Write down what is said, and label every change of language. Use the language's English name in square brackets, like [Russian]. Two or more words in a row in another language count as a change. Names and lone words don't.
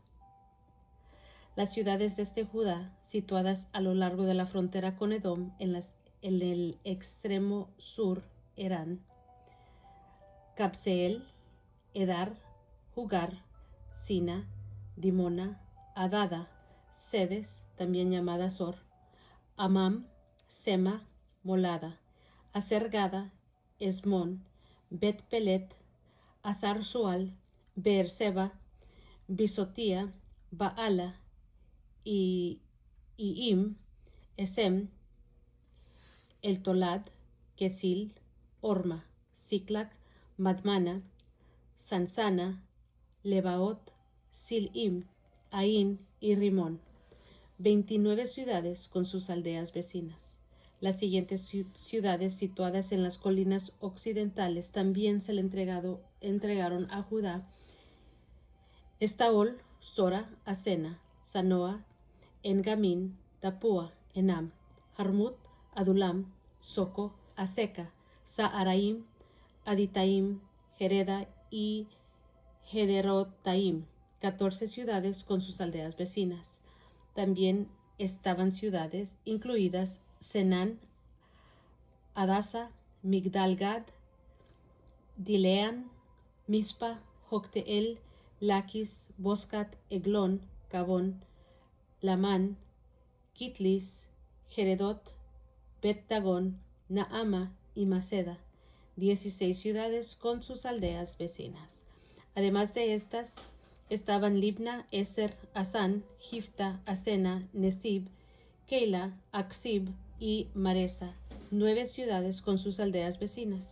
[Spanish] Las ciudades de Judá, situadas a lo largo de la frontera con Edom, en el extremo sur, eran Cabseel, Edar, Jugar, Sina, Dimona, Adada, Sedes, también llamada Sor, Amam, Sema, Molada, Asergada, Esmón, Bet Pelet, Azar Sual, Beerseba, Bisotía, Baala, y Iim, Esem, El Tolad, Kesil, Orma, Siclac, Madmana, Sansana, Lebaot, Silim, Ain y Rimón. 29 ciudades con sus aldeas vecinas. Las siguientes ciudades situadas en las colinas occidentales también se le entregaron a Judá: Estaol, Sora, Asena, Sanoa, Engamin, Tapúa, Enam, Jarmut, Adulam, Soco, Aseca, Saaraim, Aditaim, Jereda y Gederotaim, 14 ciudades con sus aldeas vecinas. También estaban ciudades incluidas Senán, Adasa, Migdalgad, Dilean, Mispa, Jocteel, Laquis, Boscat, Eglón, Cabón, Lamán, Kitlis, Geredot, Bet-Dagón, Naama y Maceda, 16 ciudades con sus aldeas vecinas. Además de estas, estaban Libna, Eser, Asán, Gifta, Asena, Nesib, Keila, Aksib y Maresa, 9 ciudades con sus aldeas vecinas.